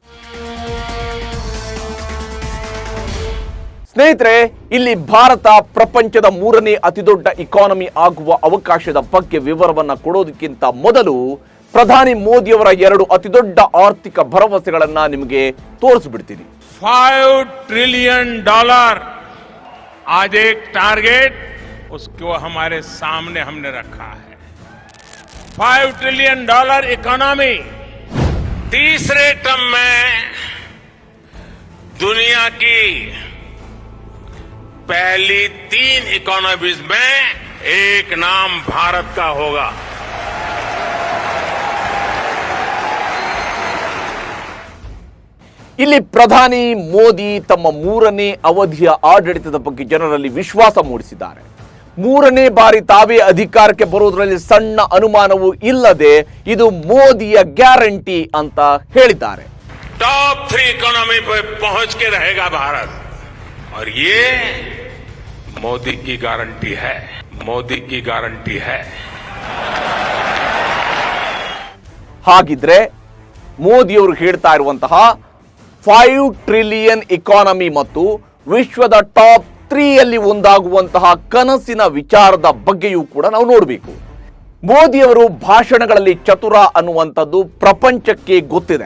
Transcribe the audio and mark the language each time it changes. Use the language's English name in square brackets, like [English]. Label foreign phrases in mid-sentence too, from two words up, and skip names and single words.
[Kannada] ಸ್ನೇಹಿತರೆ, ಇಲ್ಲಿ ಭಾರತ ಪ್ರಪಂಚದ 3ನೇ ಅತಿದೊಡ್ಡ ಇಕಾನಮಿ ಆಗುವ ಅವಕಾಶದ ಬಗ್ಗೆ ವಿವರವನ್ನ ಕೊಡೋದಕ್ಕಿಂತ ಮೊದಲು ಪ್ರಧಾನಿ ಮೋದಿಯವರ 2 ಅತಿದೊಡ್ಡ ಆರ್ಥಿಕ ಭರವಸೆಗಳನ್ನ ನಿಮಗೆ ತೋರಿಸ್ಬಿಡ್ತೀನಿ. [Hindi] $5 ट्रिलियन आज एक टारगेट उसको हमारे सामने हमने रखा है। $5 [English] trillion economy [Hindi] तीसरे टर्म में दुनिया की पहली 3 इकोनॉमीज में एक नाम भारत का होगा। [Kannada] ಇಲ್ಲಿ ಪ್ರಧಾನಿ ಮೋದಿ ತಮ್ಮ 3ನೇ ಅವಧಿಯ ಆಡಳಿತದ ಬಗ್ಗೆ ಜನರಲ್ಲಿ ವಿಶ್ವಾಸ ಮೂಡಿಸಿದ್ದಾರೆ. 3ನೇ ಬಾರಿ ತಾವೇ ಅಧಿಕಾರಕ್ಕೆ ಬರೋದ್ರಲ್ಲಿ ಸಣ್ಣ ಅನುಮಾನವೂ ಇಲ್ಲದೆ ಇದು ಮೋದಿಯ ಗ್ಯಾರಂಟಿ ಅಂತ ಹೇಳಿದ್ದಾರೆ. [Hindi] टॉप 3 इकोनॉमी पे पहुंच के रहेगा भारत और ये मोदी की गारंटी है, मोदी की गारंटी है। [Kannada] ಹಾಗಿದ್ರೆ ಮೋದಿಯವರು ಹೇಳ್ತಾ ಇರುವಂತಹ 5 [English] trillion economy [Kannada] ಮತ್ತು ವಿಶ್ವದ ಟಾಪ್ 3ಯಲ್ಲಿ ಒಂದಾಗುವಂತಹ ಕನಸಿನ ವಿಚಾರದ ಬಗ್ಗೆಯೂ ಕೂಡ ನಾವು ನೋಡಬೇಕು. ಮೋದಿಯವರು ಭಾಷಣಗಳಲ್ಲಿ ಚತುರ ಅನ್ನುವಂಥದ್ದು ಪ್ರಪಂಚಕ್ಕೆ ಗೊತ್ತಿದೆ.